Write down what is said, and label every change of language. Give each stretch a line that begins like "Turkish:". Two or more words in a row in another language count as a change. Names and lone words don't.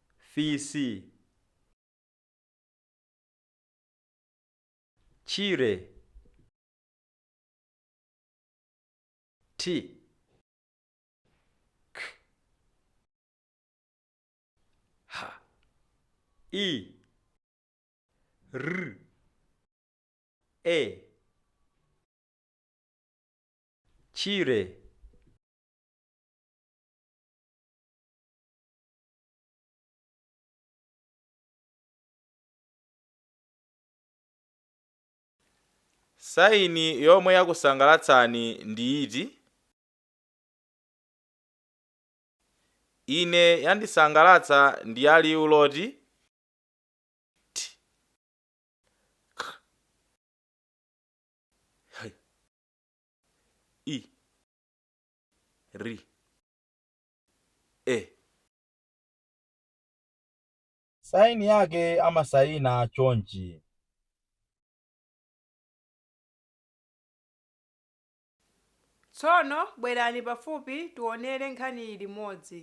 Nyanja: fisi, chire, t, k, h, i, r, e, chire, saini yomwe yakusangalatsani ndi iti? Ine yandisangalatsa ndi ya liwu loti t, k, h, i, r, e. Saini yake amasayina chonchi. Tsono bwerani pafupi tionere nkhani iyi limodzi.